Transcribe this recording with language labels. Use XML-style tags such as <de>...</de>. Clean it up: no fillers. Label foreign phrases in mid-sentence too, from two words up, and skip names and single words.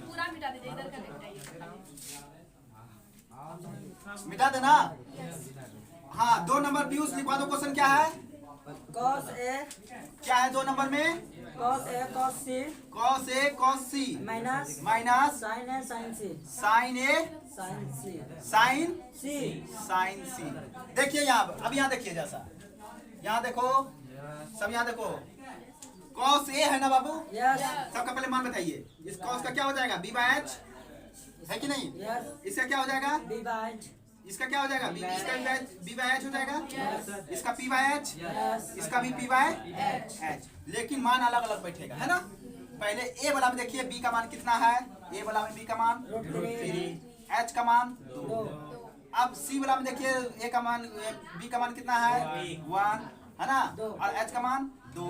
<hi>पूरा मिटा दीजिए, इधर का मिटाइए। मिटा देना। हाँ 2 नंबर पीयूष लिखवा दो। क्वेश्चन क्या है?</hi> <en>cos A</en> <hi>क्या है 2 नंबर में?</hi> <en>cos A cos C cos A cos C</en> <hi>माइनस माइनस</hi> <en>sin A sin C sin A sin C sin C sin C।</en> <hi>देखिए यहाँ अब यहाँ देखिए, जैसा यहाँ देखो, सब यहाँ देखो।</hi> <en>cos A</en> <hi>है ना बाबू?</hi> <en>yes</en> <hi>सबका पहले मान बताइए। इस cos का क्या हो जाएगा?</hi> <en>b by h</en> <hi>है कि नहीं?</hi> <en>yes</en> <hi>इसका क्या हो जाएगा?</hi> <en>B by H</en> <hi>इसका क्या हो जाएगा? इसका</hi> <en>b by h</en> <hi>हो जाएगा। इसका</hi> <en>p by h, yes</en> <hi>इसका भी</hi> <en>p by h।</en> <hi>लेकिन मान अलग अलग बैठेगा, है ना। पहले a वाला में देखिए b का मान कितना है। a वाला में b का मान √3, h का मान 2। अब c वाला में देखिए a का मान b का मान कितना है 1, है ना, और h का मान 2।</hi>